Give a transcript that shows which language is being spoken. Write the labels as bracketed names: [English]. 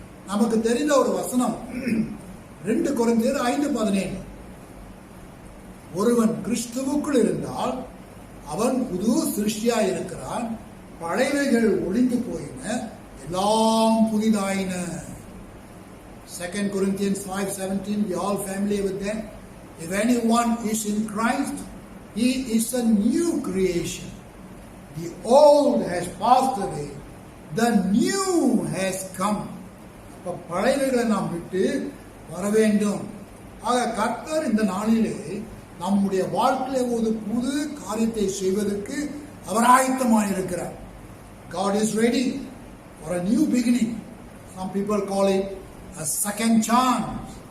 [Tamil] நமக்கு தெரிந்த ஒரு வசனம் 2 கொரிந்தியர் 5:17. ஒருவன் கிறிஸ்துவுக்குள் இருந்தால் அவன் புது சிருஷ்டியாய் இருக்கிறான், பழையவைகள் ஒளிந்து போயின, எல்லாம் புதிதாயின. [English] 2 Corinthians 5:17, we all familiar with that. If anyone is in Christ, he is a new creation. The old has passed away, the new has come. [Tamil] அப்ப பழையவைகளை நாம் விட்டு வர வேண்டும். ஆக கர்த்தர் இந்த நாளிலே நம்முடைய வாழ்க்கையிலே ஒரு புது காரியத்தை செய்வதற்கு அவர் ஆயத்தமாக இருக்கிறார். [English] God is ready for a new beginning. Some people call it a second chance.